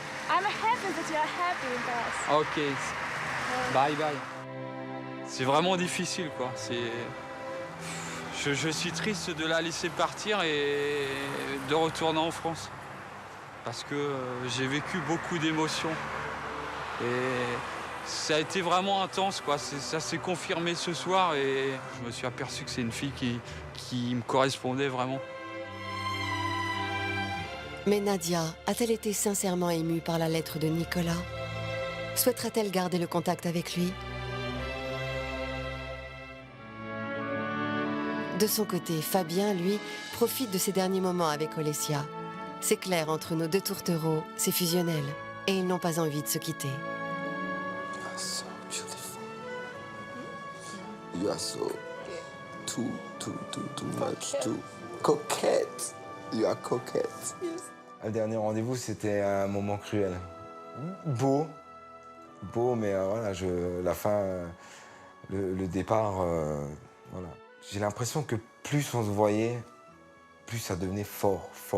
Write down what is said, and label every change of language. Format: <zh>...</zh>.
<en>I'm happy that you're happy, guys. Ok. Bye bye.</en> <fr>C'est vraiment difficile, quoi. Je suis triste de la laisser partir et de retourner en France. Parce que j'ai vécu beaucoup d'émotions. Et ça a été vraiment intense, quoi. Ça s'est confirmé ce soir et je me suis aperçu que c'est une fille qui me correspondait vraiment. Mais Nadia a-t-elle été sincèrement émue par la lettre de Nicolas? Souhaitera-t-elle garder le contact avec lui? De son côté, Fabien, lui, profite de ses derniers moments avec Olesya. C'est clair, entre nos deux tourtereaux, c'est fusionnel. Et ils n'ont pas envie de se quitter.</fr> <en>You are so beautiful. You are so too much, too coquette. You are coquette.</en> <fr>Le dernier rendez-vous, c'était un moment cruel. Beau, mais voilà, la fin, le départ, voilà. J'ai l'impression que plus on se voyait, plus ça devenait fort.</fr>